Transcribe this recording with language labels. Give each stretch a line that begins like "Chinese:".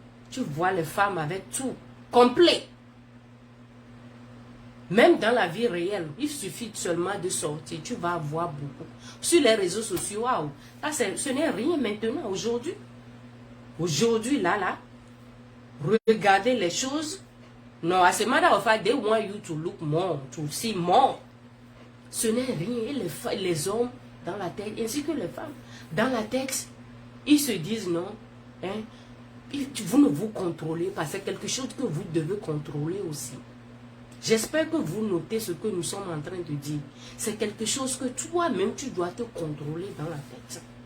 French: Tu vois les femmes avec tout, complet. Même dans la vie réelle, il suffit seulement de sortir. Tu vas voir beaucoup. Sur les réseaux sociaux, waouh, ce n'est rien maintenant, aujourd'hui. Aujourd'hui, là, regardez les choses.
English: No, as a matter of fact, they want you to look more, to see more.
French: Ce n'est rien. Et les hommes dans la tête, ainsi que les femmes, dans la tête, ils se disent non. Hein, vous ne vous contrôlez pas. C'est quelque chose que vous devez contrôler aussi. J'espère que vous notez ce que nous sommes en train de dire. C'est quelque chose que toi-même, tu dois te contrôler dans la tête.